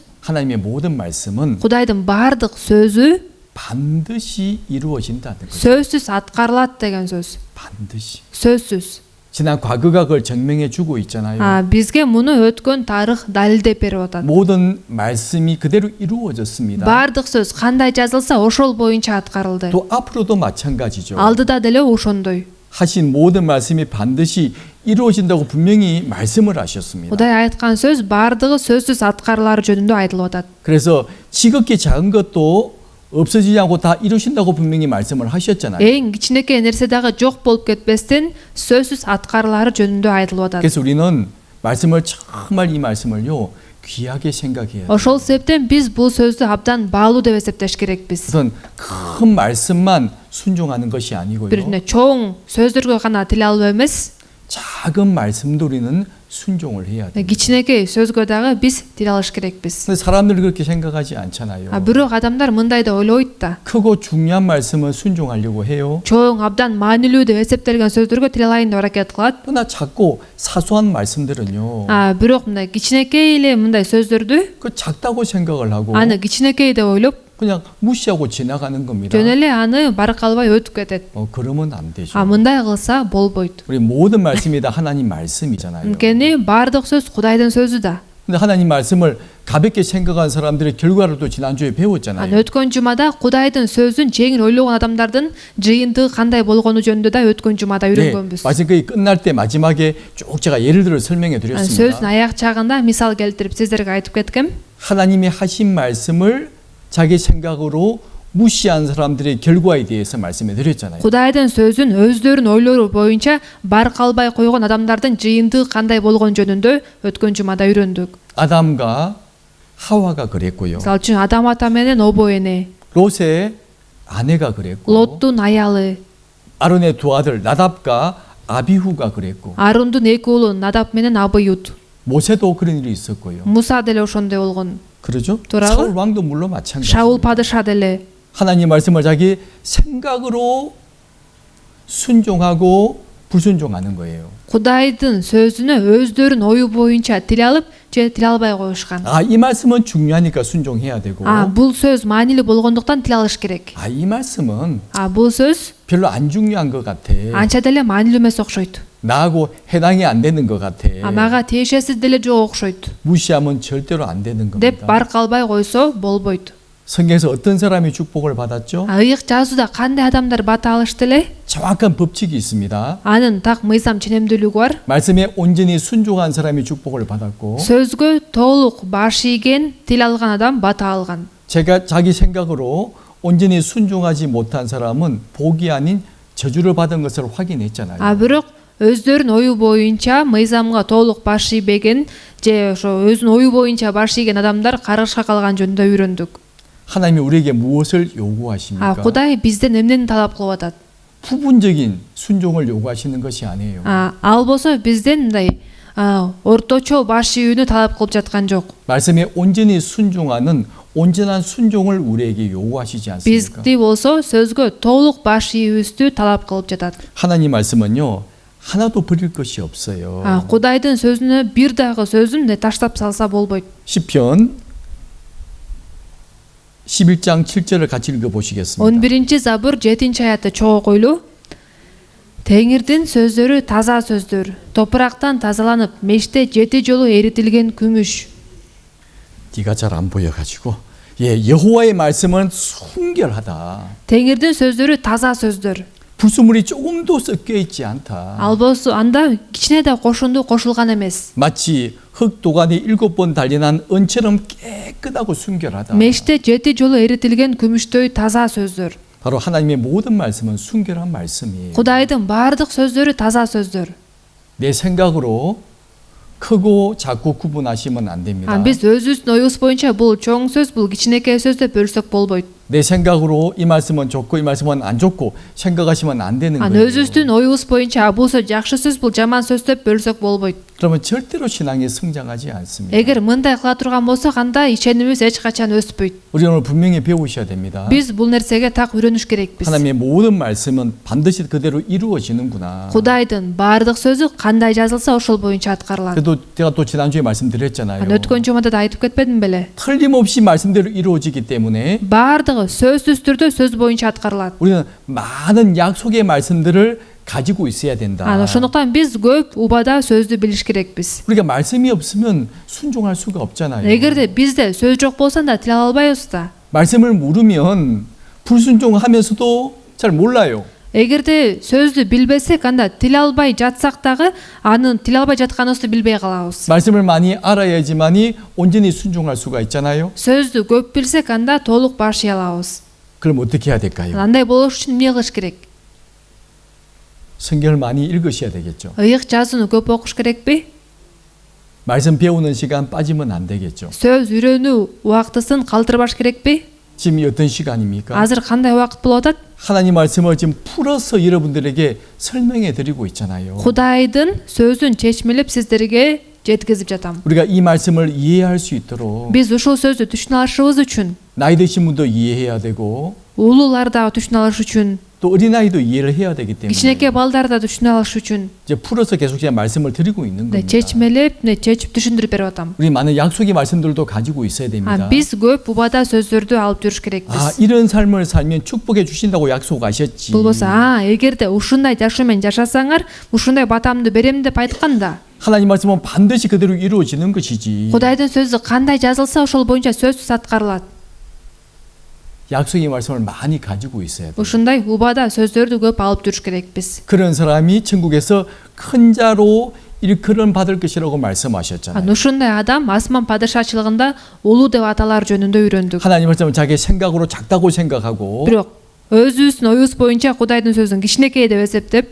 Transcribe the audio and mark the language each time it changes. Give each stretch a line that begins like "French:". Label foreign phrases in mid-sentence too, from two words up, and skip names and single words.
Korean: 하나님의 모든 말씀은
Kyrgyz: Кудайдын баардык сөзү
Korean: 반드시 이루어진다는 거죠.
Kyrgyz: сөзсүз аткарылат деген сөз.
Korean: 반드시.
Kyrgyz: сөзсүз.
Korean: 지난 과거가 그걸 증명해 주고 있잖아요.
Kyrgyz: бизге муну өткөн тарых далилдеп берип атат.
Korean: 모든 말씀이 그대로 이루어졌습니다.
Kyrgyz: баардык сөз кандай жазылса ошол боюнча аткарылды.
Korean: 또 앞으로도 마찬가지죠.
Kyrgyz: алдыда деле ошондой.
Korean: 하신 모든 말씀이 반드시 이루어진다고 분명히 말씀을 하셨습니다.
Kyrgyz: Кудай айткан сөз баардыгы сөзсүз аткарылары жөнүндө айтылып атат.
Korean: 그래서 지극히 작은 것도 없어지지 않고 다 이루신다고 분명히 말씀을 하셨잖아요.
Kyrgyz: эң кичинекей нерсе дагы жок болуп кетпестен сөзсүз аткарылары жөнүндө айтылып атат.
Korean: 그래서 우리는 말씀을 정말 이 말씀을요 귀하게 생각해야 돼요.
Kyrgyz: ошол себептен биз бул сөздү абдан баалуу деп эсептеш керекпиз.
Korean: 우선 큰 말씀만 순종하는 것이 아니고요.
Kyrgyz: бир чоң сөздөргө гана тил алып эмес,
Korean: 작은 말씀도 우리는 순종을 해야 돼요.
Kyrgyz: кичинекей сөзгө дагы биз тил алыш керекпиз.
Korean: 근데 사람들이 그렇게 생각하지 않잖아요.
Kyrgyz: Бирок адамдар мындай да ойлойт да.
Korean: 크고 중요한 말씀은 순종하려고 해요.
Kyrgyz: Чоң абдан маанилүү деп эсептелген сөздөргө тил алайын деп аракет кылат.
Korean: 그러나 작고 사소한 말씀들은요.
Kyrgyz: Бирок мындай кичинекей эле мындай сөздөрдү
Korean: 그 작다고 생각을 하고
Kyrgyz: аны кичинекей деп ойлоп
Korean: 그냥 무시하고 지나가는 겁니다.
Kyrgyz: жөн эле аны баракалбай өтүп кетет.
Korean: 그러면 안 되죠.
Kyrgyz: мындай кылса болбойт.
Korean: 우리 모든 말씀이 다 하나님 말씀이잖아요.
Kyrgyz: анткени баардык сөз Кудайдын сөзү да.
Korean: 근데 하나님 말씀을 가볍게 생각한 사람들의 결과를 또 지난주에 배웠잖아요.
Kyrgyz: өткөн жумада Кудайдын сөзүн жеңил ойлогон адамдардын жыйынтыгы кандай болгону жөнүндө да өткөн жумада үйрөнгөнбүз.
Korean: 말씀 거의 끝날 때 마지막에 쭉 제가 예를 들어 설명해
Kyrgyz: сөздүн
Korean: 드렸습니다.
Kyrgyz: аяк чагында мисал келтирип сиздерге айтып кеткем.
Korean: 하나님이 하신 말씀을 자기 생각으로 무시한 사람들의 결과에 대해서 말씀해 드렸잖아요.
Kyrgyz: Кудайдын сөзүн өздөрүнүн ойлору боюнча баркалбай койгон адамдардын жыйынтыгы кандай болгон жөнүндө өткөн жумада үйрөндүк.
Korean: 아담과 하와가 그랬고요.
Kyrgyz: Мисалы үчүн Адам ата менен обо эне,
Korean: 롯의 아내가 그랬고
Kyrgyz: Лоттун аялы,
Korean: 아론의 두 아들 나답과 아비후가 그랬고
Kyrgyz: Арундун эки уулу Надап менен Абыют,
Korean: 모세도 그런 일이 있었고요.
Kyrgyz: Муса деле ошондой болгон.
Korean: 그러죠? 돌아오? 사울 왕도 물론 마찬가지.
Kyrgyz: Шаул падыша деле
Korean: 하나님 말씀을 자기 생각으로 순종하고 불순종하는 거예요.
Kyrgyz: Кудайдын сөзүнө өздөрүнүн ою боюнча тил алып же тил албай коюшкан.
Korean: 이 말씀은 중요하니까 순종해야 되고
Kyrgyz: бул сөз маанилүү болгондуктан тил алыш керек.
Korean: 이 말씀은
Kyrgyz: бул сөз
Korean: 별로 안 중요한 것 같아.
Kyrgyz: анча деле маанилүү эмес окшойт.
Korean: 나하고 해당이 안 되는 것 같아.
Kyrgyz: мага тиешеси деле жок окшойт
Korean: 무시하면 절대로 안 되는 겁니다.
Kyrgyz: деп баркалбай койсо болбойт.
Korean: 성경에서 어떤 사람이 축복을 받았죠?
Kyrgyz: ыйык жазууда кандай адамдар бата алышты эле?
Korean: 정확한 법칙이 있습니다.
Kyrgyz: анын так мыйзам ченемдүүлүгү бар.
Korean: 말씀에 온전히 순종한 사람이 축복을 받았고
Kyrgyz: сөзгө толук баш ийген, тил алган адам бата алган.
Korean: 제가 자기 생각으로 온전히 순종하지 못한 사람은 복이 아닌 저주를 받은 것을 확인했잖아요.
Kyrgyz: бирок өздөрүнүн ою боюнча мыйзамга толук баш ийбеген же ошо өзүнүн ою боюнча баш ийген адамдар каргышка калган жөнүндө үйрөндүк.
Korean: 하나님이 우리에게 무엇을 요구하십니까?
Kyrgyz: Кудай бизден эмнени талап кылып атат?
Korean: 부분적인 순종을 요구하시는 것이 아니에요.
Kyrgyz: ал болсо бизден мындай орточо баш ийүүнү талап кылып жаткан жок.
Korean: 말씀에 온전히 순종하는 온전한 순종을 우리에게 요구하시지 않습니까?
Kyrgyz: бизди болсо сөзгө толук баш ийүүбүздү талап кылып жатат.
Korean: 하나님 말씀은요. 하나도 버릴 것이 없어요.
Kyrgyz: Кудайдын сөзүнө бир дагы сөзүн таштап салса болбойт.
Korean: 시편 11장 7절을 같이 읽어 보시겠습니다.
Kyrgyz: 11-забур 7-аятты чогуу койлуу. Теңирдин сөздөрү таза сөздөр, топурактан тазаланып, меште 7 жолу эритилген күмүш.
Korean: 네가 잘 안 보여 가지고 여호와의 말씀은 순결하다.
Kyrgyz: Теңирдин сөздөрү таза сөздөр.
Korean: 불순물이 조금도 섞여 있지 않다.
Kyrgyz: ал болсо анда кичине да кошунду кошулган эмес.
Korean: 마치 흙 도가니 7번 단련한 은처럼 깨끗하고 순결하다.
Kyrgyz: меште 7 жолу эритилген күмүштөй таза сөздөр.
Korean: 바로 하나님의 모든 말씀은 순결한 말씀이에요.
Kyrgyz: Кудайдын баардык сөздөрү таза сөздөр.
Korean: 내 생각으로 크고 작고 구분하시면 안 됩니다.
Kyrgyz: биз өзүбүздүн оюбуз боюнча бул чоң сөз, бул кичинекей сөз деп бөлсөк болбойт.
Korean: 내 생각으로 이 말씀은 좋고 이 말씀은 안 좋고 생각하시면 안 되는 거예요.
Kyrgyz: өзүбүздүн оюбуз боюнча бул сөз жакшы сөз, бул жаман сөз деп бөлсөк болбойт.
Korean: 그러면 절대로 신앙이 성장하지 않습니다.
Kyrgyz: эгер мындай кыла турган болсок, анда ишенимибиз эч качан өспөйт.
Korean: 우리 오늘 분명히 배우셔야 됩니다.
Kyrgyz: биз бул нерсеге так үйрөнүш керекпиз.
Korean: 하나님의 모든 말씀은 반드시 그대로 이루어지는구나.
Kyrgyz: Кудайдын баардык сөзү кандай жазылса ошол боюнча аткарылат.
Korean: 그래도 제가 또 지난주에 말씀드렸잖아요.
Kyrgyz: өткөн жумада да айтып кетпедим беле?
Korean: 틀림없이 말씀대로 이루어지기 때문에
Kyrgyz: баардыгы сөзсүз түрдө сөз боюнча аткарылат.
Korean: 우리는 많은 약속의 말씀들을 가지고 있어야 된다.
Kyrgyz: ошондуктан биз көп убада сөздү билиш керекпиз.
Korean: 우리가 말씀이 없으면 순종할 수가 없잖아요.
Kyrgyz: эгерде бизде сөз жок болсо да тил ала албайбыз да.
Korean: 말씀을 모르면 불순종하면서도 잘 몰라요.
Kyrgyz: эгерде сөздү билбесек, анда тил албай жатсак дагы анын тил албай жатканыбызды билбей калабыз.
Korean: 말씀을 많이 알아야지만이 온전히 순종할 수가 있잖아요.
Kyrgyz: сөздү көп билсек, анда толук баш ий алабыз.
Korean: 그럼 어떻게 해야 될까요?
Kyrgyz: андай болуш үчүн эмне кылыш керек?
Korean: 성경을 많이 읽으셔야 되겠죠.
Kyrgyz: ыйык жазууну көп окуш керекпи?
Korean: 말씀 배우는 시간 빠지면 안 되겠죠.
Kyrgyz: сөз үйрөнүү убактысын калтырбаш керекпи?
Korean: 지금 어떤 시간입니까?
Kyrgyz: азыр кандай убакыт болуп атат?
Korean: 하나님 말씀을 지금 풀어서 여러분들에게 설명해 드리고 있잖아요.
Kyrgyz: Кудайдын сөзүн чечмелеп сиздерге жеткизип жатам.
Korean: 우리가 이 말씀을 이해할 수 있도록
Kyrgyz: Биз ушул сөздү түшүнө алышыбыз үчүн,
Korean: 나이 드신 분도 이해해야 되고
Kyrgyz: улуулар дагы түшүнө алыш үчүн,
Korean: 또 어린아이도 이해를 해야 되기 때문에
Kyrgyz: кичинекей балдар да түшүнө алыш үчүн
Korean: 이제 풀어서 계속 제가 말씀을 드리고 있는 겁니다.
Kyrgyz: чечмелеп, чечип түшүндүрүп берип атам.
Korean: 우리 많은 약속의 말씀들도 가지고 있어야 됩니다.
Kyrgyz: Биз көп убада сөздөрдү алып жүрүш керекпиз.
Korean: 이런 삶을 살면 축복해 주신다고 약속하셨지.
Kyrgyz: Болбосо, эгерде ушундай жашоо менен жашасаңар, ушундай батамды берем деп айткан да.
Korean: 하나님 말씀은 반드시 그대로 이루어지는 것이지.
Kyrgyz: Кудайдын сөзү кандай жазылса ошол боюнча сөзсүз аткарылат.
Korean: 약속의 말씀을 많이 가지고 있어야 돼.
Kyrgyz: Ушундай убада сөздөрдү көп алып жүрүш керекпиз.
Korean: 그런 사람이 천국에서 큰 자로 일컬음 받을 것이라고 말씀하셨잖아요.
Kyrgyz: Ушундай адам асман падышачылыгында улуу деп аталар жөнүндө үйрөндүк.
Korean: 하나님 말씀은 자기 생각으로 작다고 생각하고
Kyrgyz: Бирок өзүбүздүн оюбуз боюнча Кудайдын сөзүн кичинекей деп эсептеп,